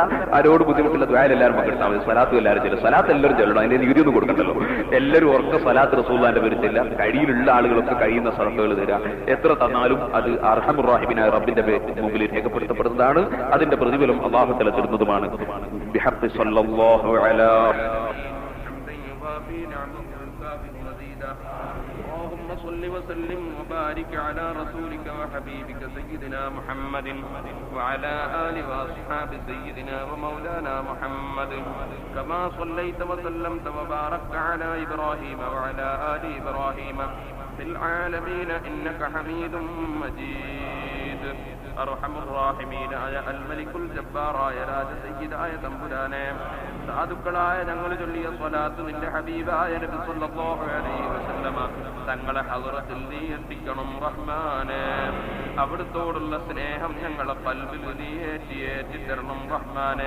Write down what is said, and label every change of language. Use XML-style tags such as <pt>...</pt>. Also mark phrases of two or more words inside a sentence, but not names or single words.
<ml>ആരോട് ബുദ്ധിമുട്ടുള്ള ദുആയിൽ എല്ലാവരും പങ്കെടുത്താൽ മതി. സ്വലാത്ത് എല്ലാവരും ചെല്ലും. സ്വലാത്ത് എല്ലാവരും ചെല്ലണം. അതിന്റെ നികുതിയൊന്നും കൊടുക്കണ്ടല്ലോ. എല്ലാവരും ഉറക്ക സ്വലാത്ത് റസൂലുള്ളാഹിന്റെ പേരിൽ ചെല്ല. കഴിയിലുള്ള ആളുകളൊക്കെ കഴിയുന്ന സദഖകൾ തരാം. എത്ര തന്നാലും അത് അർഹമുർറാഹിമീനായ റബ്ബിന്റെ മുമ്പിൽ രേഖപ്പെടുത്തപ്പെടുന്നതാണ്. അതിന്റെ പ്രതിഫലം</ml> <ar>الله تعالى</ar> <ml>തരുന്നതുമാണ്.</ml> <ar>بحق صلى الله على وصل وسلم وبارك على رسولك وحبيبك سيدنا محمد وعلى آل وأصحاب سيدنا ومولانا محمد كما صليت وسلمت وباركت على إبراهيم وعلى آل إبراهيم في العالمين إنك حميد مجيد.</ar> <ml>അർഹമുർറാഹിമീനായ</ml> <ar>الملك الجبار</ar> <ml>രാജസയ്യിദായ തമ്പുരാനെ, സാധുക്കളായ ഞങ്ങൾ ചൊല്ലിയ സ്വലാത്ത് നിന്റെ ഹബീബായ നബി</ml> <ar>صلى الله عليه وسلم</ar> <ml>തങ്ങളെ ഹദ്റത്തിൽ നീ എത്തിക്കണം റഹ്മാനെ. അവിടുത്തോടുള്ള സ്നേഹം ഞങ്ങളെ ഖൽബിൽ നീ ഏറ്റി തരണം റഹ്മാനെ.</ml>